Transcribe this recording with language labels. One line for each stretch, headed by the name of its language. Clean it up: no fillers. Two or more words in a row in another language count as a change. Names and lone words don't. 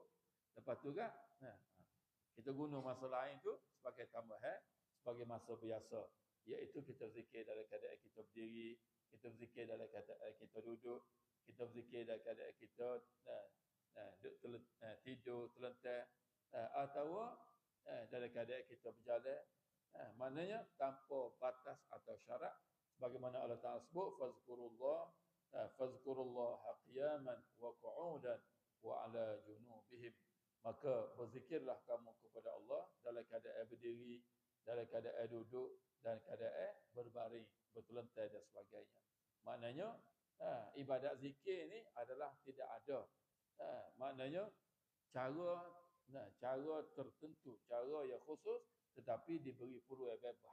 Malay: Lepas tu kan kita guna masa lain tu sebagai tambahan, sebagai masa biasa, iaitu kita zikir dalam keadaan kita berdiri, kita berzikir dalam keadaan kita duduk, kita berzikir dalam keadaan kita tidur, terlentang, atau dalam keadaan kita berjalan. Maknanya tanpa batas atau syarat, sebagaimana Allah Ta'ala sebut,
Arabic: fazkurullah qiyaman wa qu'udan wa ala junubihim.
Malay: Maka berzikirlah kamu kepada Allah dalam keadaan berdiri, dalam keadaan duduk dan keadaan berbaring, bertelantai dan sebagainya. Maknanya ibadat zikir ni adalah tidak ada. Maknanya cara tertentu, cara yang khusus tetapi diberi peluang bebas.